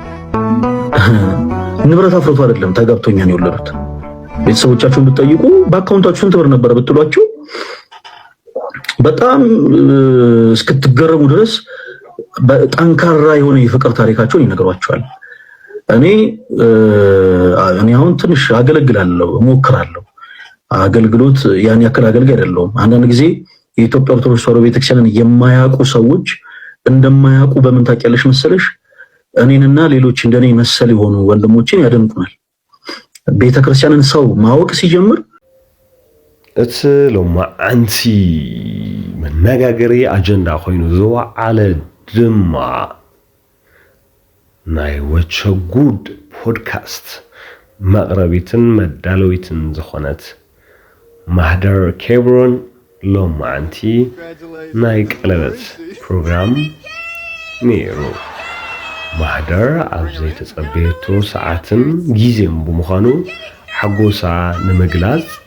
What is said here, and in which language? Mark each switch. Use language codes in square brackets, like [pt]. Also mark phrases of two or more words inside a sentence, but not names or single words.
[am] ንብረት አፍርቶ አይደለም ተጋብቶኛን የወለዱት። ቤተሰቦቻችሁን ብትጠይቁ በአካውንታችሁ ስንት ብር ነበር ብትሏቸው በጣም እስክትገረሙ ድረስ ጠንካራ የሆነ የፍቅር ታሪካቸውን ይነግሯቸዋል። እኔ አሁን ትንሽ አገለግላለሁ፣ እሞክራለሁ። አገልግሎት ያን ያክል አገልጋይ አይደለሁም። አንዳንድ ጊዜ የኢትዮጵያ ኦርቶዶክስ ተዋሕዶ ቤተክርስቲያንን የማያውቁ ሰዎች እንደማያውቁ በምን ታውቂያለሽ መሰለሽ? እኔንና ሌሎች እንደኔ መሰል የሆኑ ወንድሞችን ያደንቁናል። ቤተክርስቲያንን ሰው ማወቅ ሲጀምር [ti] እቲ ሎማዓንቲ መነጋገሪ አጀንዳ ኮይኑ ዝወዓለ ድማ ናይ ወቸጉድ ፖድካስት መቅረቢትን መዳለዊትን ዝኾነት ማህደር ኬብሮን ሎማዓንቲ ናይ ቀለበት ፕሮግራም ነይሩ። ማህደር ኣብ ዘይተጸበየቶ ሰዓትን ጊዜም ብምዃኑ ሓጎሳ ንምግላጽ